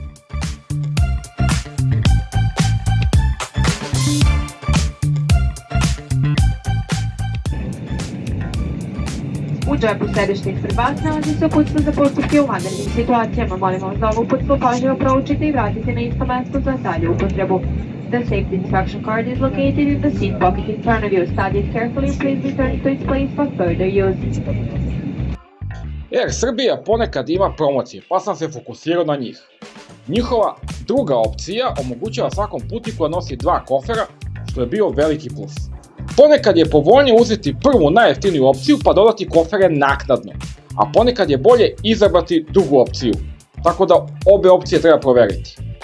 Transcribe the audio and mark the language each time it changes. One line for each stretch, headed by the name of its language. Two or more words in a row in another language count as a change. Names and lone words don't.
Serbian: U džepu središnjeg srbac nalazi se uputstvo za postupke u vanrednim situacijama. Molimo vas da ovo uputstvo pažljivo proučite i vratite na isto mesto za dalju upotrebu.
English: The safety instruction card is located in the seat pocket in front of you. Study it carefully and please return to its place for further use.
Serbian: Air Srbija ponekad ima promocije, pa sam se fokusirao na njih. Njihova druga opcija omogućava svakom putniku da nosi 2 kofera, što je bio veliki plus. Ponekad je povoljnije uzeti prvu najjeftiniju opciju pa dodati kofere naknadno, a ponekad je bolje izabrati drugu opciju, tako da obe opcije treba proveriti.